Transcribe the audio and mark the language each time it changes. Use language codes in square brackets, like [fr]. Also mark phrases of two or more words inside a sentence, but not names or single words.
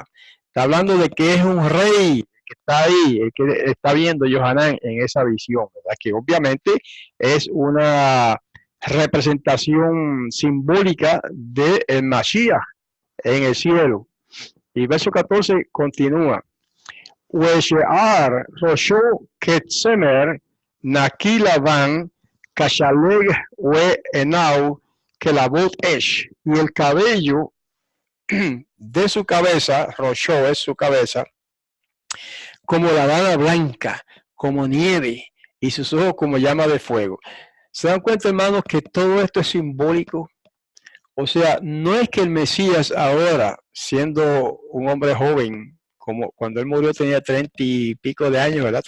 [es] Está hablando de que es un rey que está ahí, que está viendo Yohanan en esa visión, ¿verdad? Que obviamente es una representación simbólica del Mashiach en el cielo. Y verso 14 continúa. [he] ושער ראשו כצמר נקי לבן כשלג ועיניו כלבת אש. [es] Y el cabello de su cabeza, rosho es su cabeza, como la lana blanca, como nieve, y sus ojos como llama de fuego. ¿Se dan cuenta, hermanos, que todo esto es simbólico? O sea, no es que el Mesías ahora, siendo un hombre joven, como cuando él murió tenía 30 y pico de años, ¿verdad?